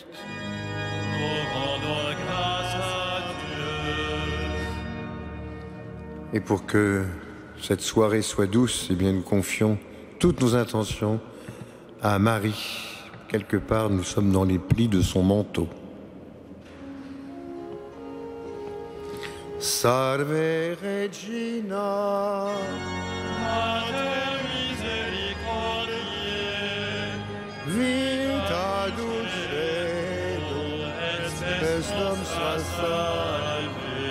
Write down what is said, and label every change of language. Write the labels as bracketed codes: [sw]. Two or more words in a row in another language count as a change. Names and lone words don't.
[fr] Nous rendons grâce à Dieu. Et pour que cette soirée soit douce, eh bien, nous confions toutes nos intentions à Marie. Quelque part, nous sommes dans les plis de son manteau. [la] Salve Regina, Mater misericordiae, vita dulcedo, est nostra salve.